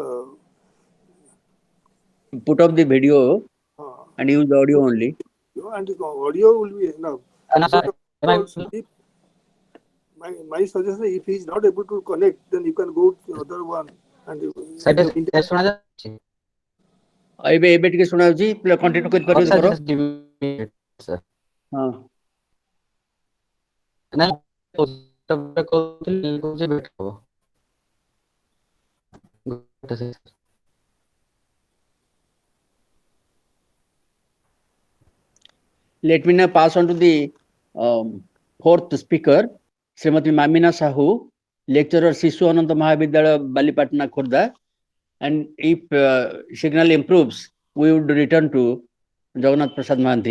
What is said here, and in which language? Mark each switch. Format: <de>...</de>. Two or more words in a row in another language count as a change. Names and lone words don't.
<en>put up the video and use the audio only. And the audio will be enough. My suggestion, if he is not able to connect, then you can go to the other one. And</en> <or>ଏବେ ଏବେ ଟିକେ ଶୁଣା ଯାଉଛି କଣ୍ଟିନ୍ୟୁ କରିପାରିବେ sir, କର</or> <en>just give me a minute, sir.</en> <or>ହଁ ନା କହୁଥିଲି କହୁଛି wait ହବ। ଗୋଟେ second.</or> <en>let me now pass on to the fourth speaker Srimati Mamina Sahu, lecturer Sishu Ananta Mahavidyalaya Balipatna Khurda, and if signal improves we would return to Jagannath Prasad Mahanti.</en>